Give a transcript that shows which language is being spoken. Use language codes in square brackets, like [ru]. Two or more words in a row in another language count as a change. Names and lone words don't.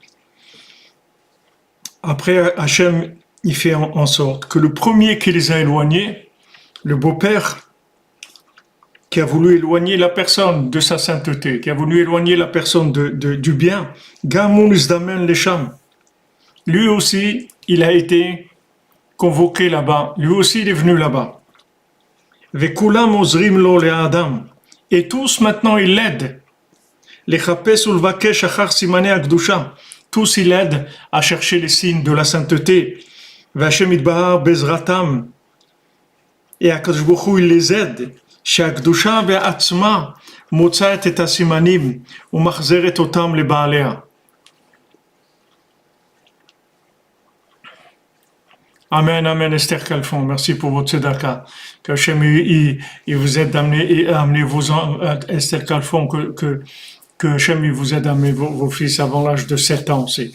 [fr] Après, Hachem, il fait en sorte que le premier qui les a éloignés, le beau-père, qui a voulu éloigner la personne de sa sainteté, qui a voulu éloigner la personne du bien, [he] גם הוא נזדמן לשם, [fr] lui aussi, il a été convoqué là-bas. Lui aussi, il est venu là-bas. [he] וכולם עוזרים לו לאדם. [fr] Et tous maintenant ils l'aident. [he] לחפש ולבקש אחר סימני הקדושה. [fr] Tous ils l'aident à chercher les signes de la sainteté. [he] והשם יתברך בעזרתם. [fr] Et [he] הקדוש ברוך הוא [fr] il les aide. [he] שהקדושה בעצמה מוצאת את הסימנים ומחזירה אותם לבעליה. אמן אמן, Esther Kalfon. [fr] Merci pour votre tzedaka. Que Hachem, il vous aide à amener vos Esther Kalfon, que Hachem, il vous aide à amener vos fils avant l'âge de 7 ans aussi.